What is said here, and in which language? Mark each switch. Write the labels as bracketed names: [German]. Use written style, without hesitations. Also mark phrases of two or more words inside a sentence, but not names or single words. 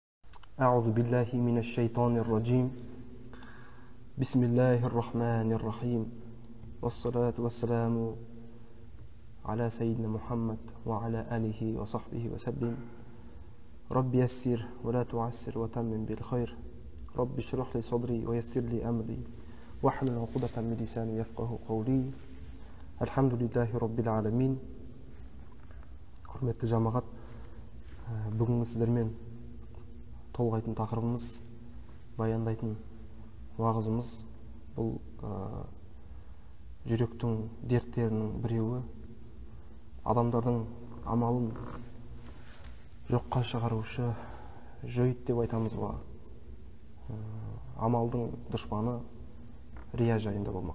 [Arabic] أعوذ بالله من الشيطان الرجيم بسم الله الرحمن الرحيم والصلاة والسلام على سيدنا محمد وعلى آله وصحبه وسلم رب يسر ولا تعسر وتمم بالخير رب اشرح لي صدري ويسر لي أمري واحلل عقدة من لساني يفقه قولي الحمد لله رب العالمين. [Kazakh] Құрметті жамағат, бүгінгі сіздермен толғайтын тақырыбымыз, баяндайтын уағызымыз бұл жүректің дерттерінің біреуі, адамдардың амалын жоққа шығарушы жойт деп айтамыз ба, амалдың дұшпаны рия жайында болмақ.